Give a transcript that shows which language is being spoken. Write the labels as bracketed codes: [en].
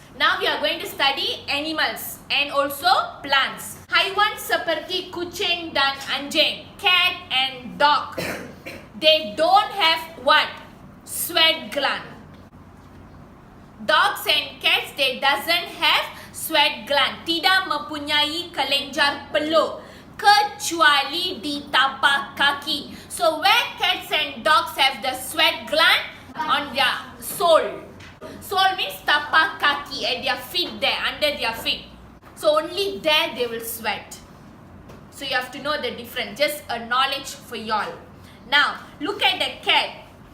[en] Now we are going to study animals and also plants. [ms] Haiwan seperti kucing dan anjing, [en] cat and dog. They don't have what? Sweat gland. Dogs and cats, they doesn't have sweat gland. [ms] Tidak mempunyai kelenjar peluk kecuali di tapak kaki. [en] So where cats and dogs have the sweat gland? On their sole. Sole means [ms] tapak kaki, [en] at their feet there, under their feet. So only there they will sweat. So you have to know the difference. Just a knowledge for y'all. Now look at the cat.